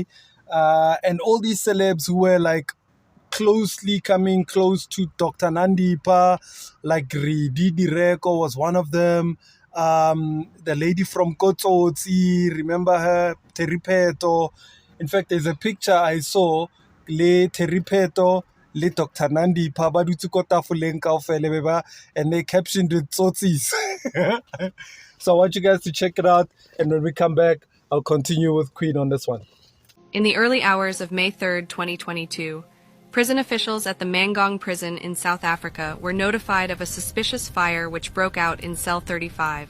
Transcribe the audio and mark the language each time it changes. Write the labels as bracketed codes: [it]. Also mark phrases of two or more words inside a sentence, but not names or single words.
[en] And all these celebs who were like closely coming close to Dr. Nandipha, like Didi Reko was one of them. The lady from Kotsotsi, remember her? Teripeto. In fact, there's a picture I saw, [st] le Teripeto, le Dr. Nandipha, ba dutse ko tafoleng kaofela beba, [en] and they captioned it Tsotsis. So I want you guys to check it out, and when we come back, I'll continue with Queen on this one. In the early hours of May 3rd, 2022, prison officials at the Mangong prison in South Africa were notified of a suspicious fire which broke out in cell 35.